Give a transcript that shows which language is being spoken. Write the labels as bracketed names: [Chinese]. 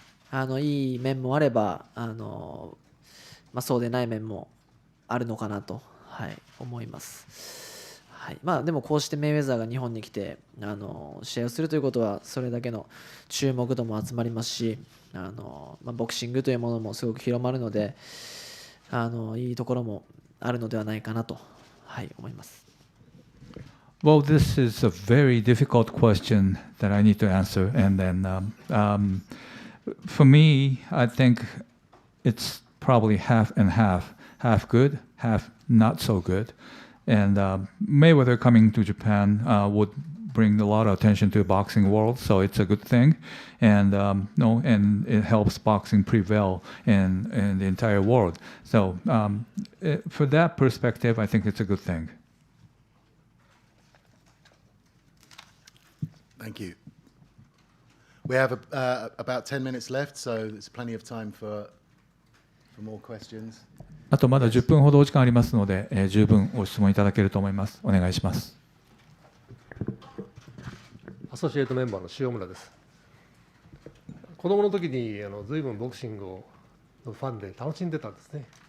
[Japanese] はい、いい面もあればそうでない面もあるのかなと、思います。でもこうしてメイウェザーが日本に来て試合をするということはそれだけの注目度も集まりますし、ボクシングというものもすごく広まるのでいいところもあるのではないかなと、思います。 [English] Well, this is a very difficult question that I need to answer, and then for me, I think it's probably half and half, half good, half not so good. And Mayweather coming to Japan would bring a lot of attention to the boxing world, so it's a good thing, and and it helps boxing prevail in the entire world. So for that perspective, I think it's a good thing. Thank you. We have about 10 minutes left, so there's plenty of time for more questions. [Japanese] あとまだ10分ほどお時間ありますので、十分ご質問いただけると思います。お願いします。アソシエイトメンバーの塩村です。子供の時に随分ボクシングのファンで楽しんでたんですね。